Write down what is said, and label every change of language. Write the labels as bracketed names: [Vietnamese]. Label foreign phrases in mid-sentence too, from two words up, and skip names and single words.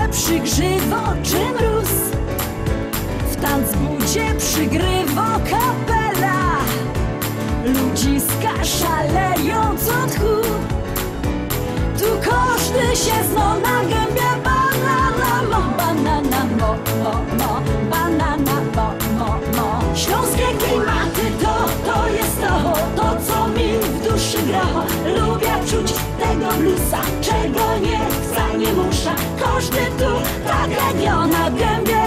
[Silesian] czy grzywo, czy mróz. W tanzbudzie przygrywo kapela. Ludziska szaleją co tchu. Tu każdy się zno na gębie. Banana mo, banana mo, banana mo. [Polish] Śląskie klimaty to jest to co mi w duszy gra. Lubię czuć tego bluesa, czego nie chcę, nie muszę. [Silesian] Każdy tu takiego na gębie.